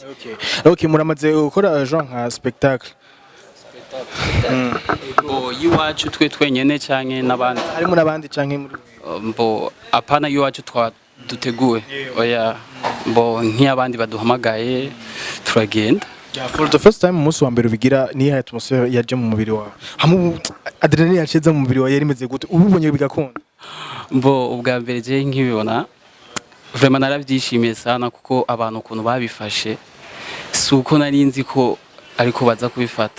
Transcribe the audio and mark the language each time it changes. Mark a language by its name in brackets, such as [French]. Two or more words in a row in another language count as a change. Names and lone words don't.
[Rundi] Okay, muramaze gukora genre nka spectacle Bo yiwacu twe twenyene canke n'abandi. harimo n'abandi canke muri Bo apana yiwacu twa duteguwe. Oya bo nk'abandi baduhamagaye turagenda. [English] for the first time [Rundi] umunsi wa mbere ubigira niyo atmosphere yaje mu mubiri wawe hamwe adrenaline yaceza mu mubiri wawe yari imeze gute ububonye bigakunda. Bo ubwa mbere je nkibibona vraiment narabyishimiye sana kuko abantu ukuntu babifashe suko nari nzi ko ariko baza kubifata.